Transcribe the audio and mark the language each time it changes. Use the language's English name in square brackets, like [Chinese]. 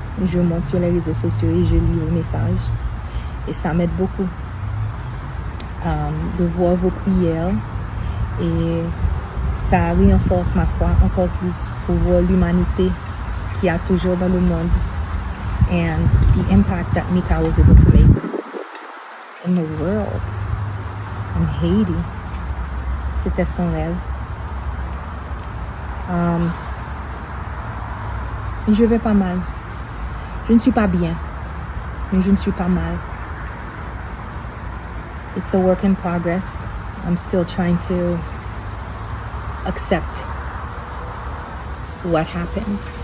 [French] Je monte sur les réseaux sociaux et je lis vos messages. Et ça m'aide beaucoup de voir vos prières. Et ça renforce ma foi encore plus pour voir l'humanité qu'il y a toujours dans le monde. [English] And the impact that Mika was able to make in the world. In Haiti. [French] C'était son rêve. Je vais pas mal. Je ne suis pas bien, mais je ne suis pas mal. [English] It's a work in progress. I'm still trying to accept what happened.